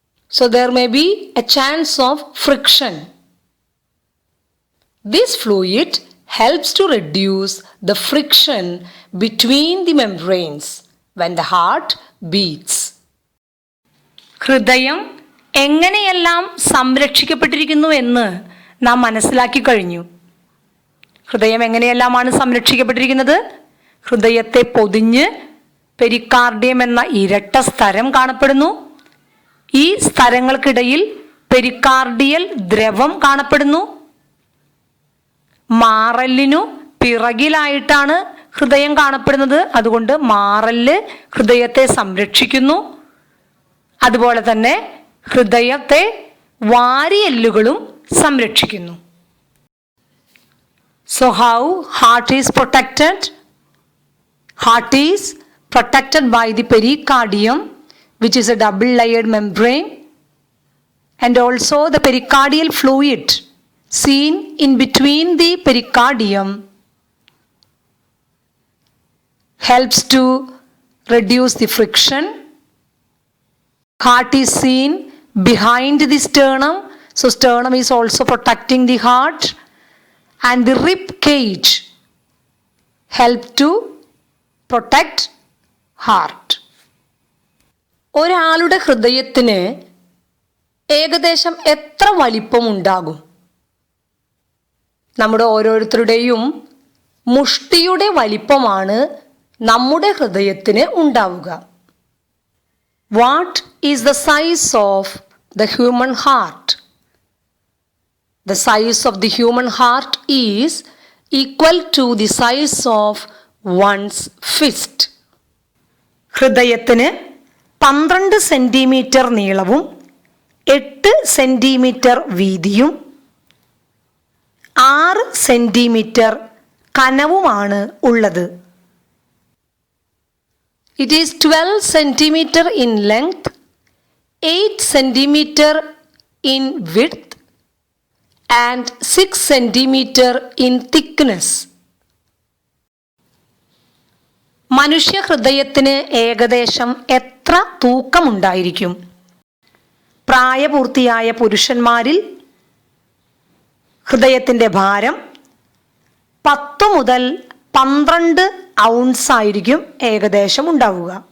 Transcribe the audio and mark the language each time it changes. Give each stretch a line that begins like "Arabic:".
English: So there may be a chance of friction. This fluid helps to reduce the friction between the membranes when the heart beats.
Malayalam: ഹൃദയം എങ്ങനെയെല്ലാം സംരക്ഷിക്കപ്പെട്ടിരിക്കുന്നു എന്ന് നാം മനസ്സിലാക്കി കഴിഞ്ഞു. ഹൃദയം എങ്ങനെയെല്ലാമാണ് സംരക്ഷിക്കപ്പെട്ടിരിക്കുന്നത്? ഹൃദയത്തെ പൊതിഞ്ഞ് പെരികാർഡിയം എന്ന ഇരട്ട സ്ഥലം കാണപ്പെടുന്നു. ഈ സ്ഥലങ്ങൾക്കിടയിൽ പെരികാർഡിയൽ ദ്രവം കാണപ്പെടുന്നു. മാറലിനു പിറകിലായിട്ടാണ് ഹൃദയം കാണപ്പെടുന്നത്. അതുകൊണ്ട് മാറല് ഹൃദയത്തെ സംരക്ഷിക്കുന്നു. അതുപോലെ തന്നെ ഹൃദയത്തെ വാരിയെല്ലുകളും സംരക്ഷിക്കുന്നു.
English: So how heart is protected? Heart is protected by the pericardium, which is a double-layered membrane, and also the pericardial fluid seen in between the pericardium helps to reduce the friction. Heart is seen behind the sternum, so sternum is also protecting the heart, and the rib cage help to protect heart.
Malayalam: ഒരാളുടെ ഹൃദയത്തിന് ഏകദേശം എത്ര വലിപ്പമുണ്ടാകും? നമ്മുടെ ഓരോരുത്തരുടെയും മുഷ്ടിയുടെ വലിപ്പമാണ് നമ്മുടെ ഹൃദയത്തിന് ഉണ്ടാവുക.
English: What is the size of the human heart? The size of the human heart is equal to the size of one's fist.
Malayalam: ഹൃദയത്തിന് 12 സെന്റിമീറ്റർ നീളവും 8 സെന്റിമീറ്റർ വീതിയും 6 സെന്റിമീറ്റർ കനവുമാണ് ഉള്ളത്.
English: It is 12 centimeter in length, 8 centimeter in width, and 6 centimeter in thickness.
Malayalam: മനുഷ്യ ഹൃദയത്തിന് ഏകദേശം എത്ര തൂക്കമുണ്ടായിരിക്കും? പ്രായപൂർത്തിയായ പുരുഷന്മാരിൽ ഹൃദയത്തിൻ്റെ ഭാരം 10 മുതൽ 12 ഔൺസ് ആയിരിക്കും ഏകദേശം ഉണ്ടാവുക.